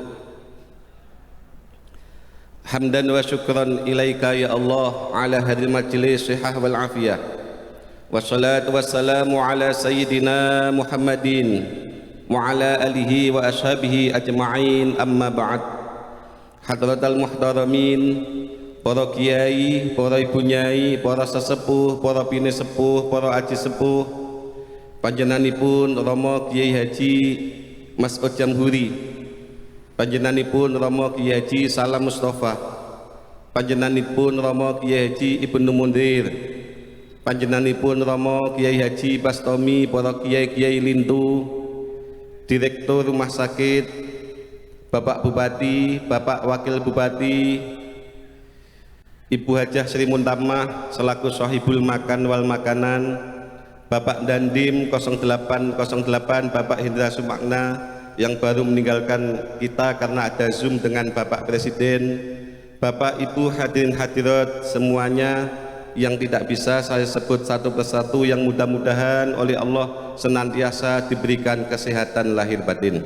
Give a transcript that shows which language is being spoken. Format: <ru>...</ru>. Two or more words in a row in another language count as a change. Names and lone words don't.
<ar>حمدا وشكرا إليك يا الله على هذا المجلس صحة والعافية. والصلاة والسلام على سيدنا محمد وعلى آله وأصحابه أجمعين، أما بعد. حضرة المحترمين,</ar> <jv>para kiai, para ibu nyai, para sesepuh, para bini sepuh, para aji sepuh, panjenenganipun Rama Kiai Haji Mas'ud Jamhuri, panjenenganipun Rama Kiai Haji Salam Mustafa, panjenenganipun Rama Kiai Haji Ibnu Mundir, panjenenganipun Rama Kiai Haji Bastomi, para kiai-kiai lintu,</jv> <id>Direktur Rumah Sakit, Bapak Bupati, Bapak Wakil Bupati, Ibu Hajah Sri Muntamah selaku</id> <ar>صاحب المكان</ar> <id>wal makanan, Bapak Dandim 0808, Bapak Hendra Sumakna yang baru meninggalkan kita karena ada Zoom dengan Bapak Presiden, Bapak Ibu hadirin hadirat semuanya yang tidak bisa saya sebut satu persatu, yang mudah-mudahan oleh Allah senantiasa diberikan kesehatan lahir batin.</id>